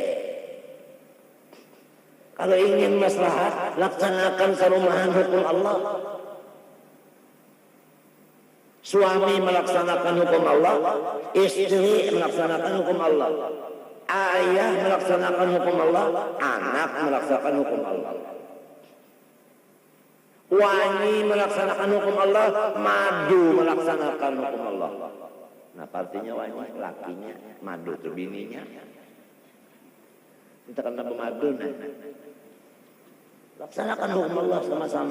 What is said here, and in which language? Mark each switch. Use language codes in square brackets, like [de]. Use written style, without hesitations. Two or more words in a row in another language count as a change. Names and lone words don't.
[id] Kalau ingin maslahat, laksanakan serumahan hukum Allah. Suami melaksanakan hukum Allah, istri melaksanakan hukum Allah, ayah melaksanakan hukum Allah, anak melaksanakan hukum Allah. Wani melaksanakan hukum Allah, madu melaksanakan hukum Allah. Nah, partinya wani, lakinya, madu itu bininya. Kita kena pemadu, nah. Laksanakan hukum Allah sama-sama.